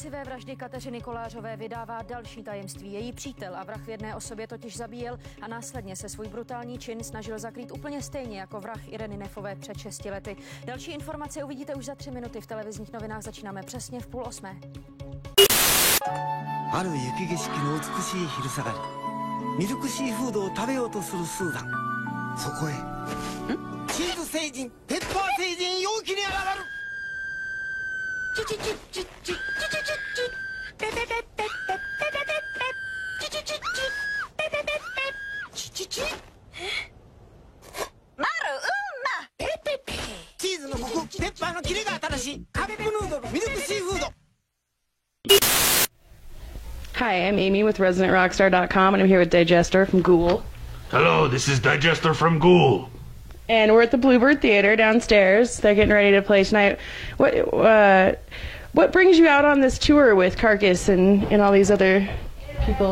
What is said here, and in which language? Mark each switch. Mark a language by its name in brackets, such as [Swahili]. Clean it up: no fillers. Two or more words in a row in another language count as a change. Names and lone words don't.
[Czech] vraždy Kateřiny Kolářové vydává další tajemství. Její přítel a vrah v jedné osobě totiž zabíjel a následně se svůj brutální čin snažil zakrýt úplně stejně jako vrah Ireny Neffové před 6 lety. Další informace uvidíte už za 3 minuty v televizních novinách. Začínáme přesně v 7:30. [Japanese] ある雪景色の美しい昼下がり、ミルクシーフードを食べようとするスーザン。そこへチーズ星人、ペッパー星人陽気に現る。チチチチチチチチチペペペペペペペペペチチチチペペペペチチチマルウンマペペペチーズのコク、ペッパーのキレが新しいカップヌードルミルクシーフード。 [English] Hi, I'm Amy with ResonantRockstar.com, and I'm here with Digester from Ghoul. Hello, this is Digester from Ghoul. And we're at the Bluebird Theater downstairs. They're getting ready to play tonight. What brings you out on this tour with Carcass and all these other people?